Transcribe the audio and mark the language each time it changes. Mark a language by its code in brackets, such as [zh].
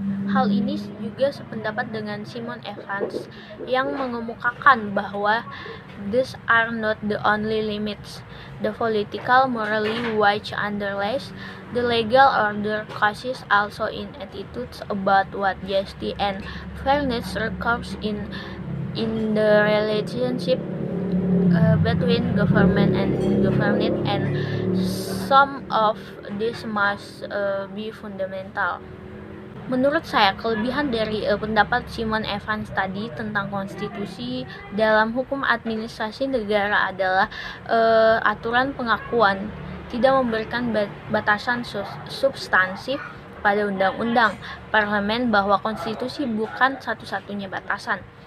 [id] Hal ini juga sependapat dengan Simon Evans yang mengemukakan bahwa [en] these are not the only limits. The political morally which underlies the legal order causes also in attitudes about what justice and fairness requires in the relationship between government and governed, and some of these must be fundamental. [id] Menurut saya, kelebihan dari pendapat Simon Evans tadi tentang konstitusi dalam hukum administrasi negara adalah aturan pengakuan tidak memberikan batasan substansif pada undang-undang parlemen, bahwa konstitusi bukan satu-satunya batasan.